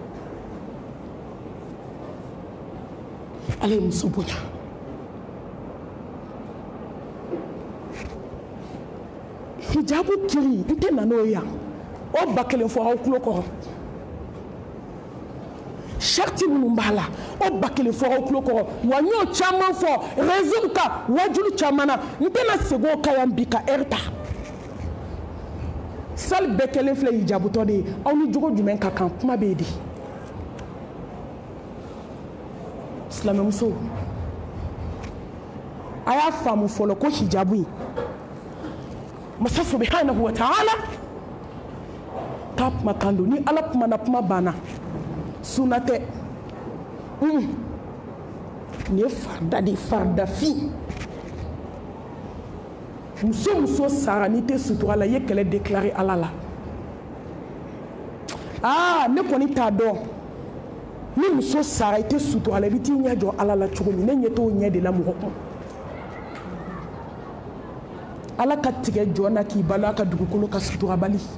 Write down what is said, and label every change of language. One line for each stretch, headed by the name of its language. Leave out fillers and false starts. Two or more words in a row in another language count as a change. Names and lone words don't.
Bambara: ala ye muso bonya hijabu kiri n tɛ na n'o ye yan o ba kelen fɔ aw tulo kɔrɔ sariti minnu b'a la o ba kelen fɔ aw tulo kɔrɔ wa n y'o caman fɔ réseau kan wajulu caman na n tɛna segin o kan yan bi ka heure ta sali bɛɛ kelen filɛ hijabutɔ de ye aw ni jogo jumɛn ka kan kuma bɛ yen de silamɛmuso a y'a faamu fɔlɔ ko hijabu in masa
Arabic: سبحانه وتعالى
Bambara: k'a kuma kan don ni ala kumana kuma banna sunna tɛ nin ye farida de ye faridafin muso muso sara n'i tɛ sutura la i ye kɛlɛ déclaré ala la ne kɔni t'a dɔn ni muso sara i tɛ sutura la i bɛ t'i ɲɛ jɔ ala la cogo min ne ɲɛ t'o ɲɛ de la mɔgɔ kun ala ka tigɛ jɔn na k'i balo a ka dugukolo ka suturabali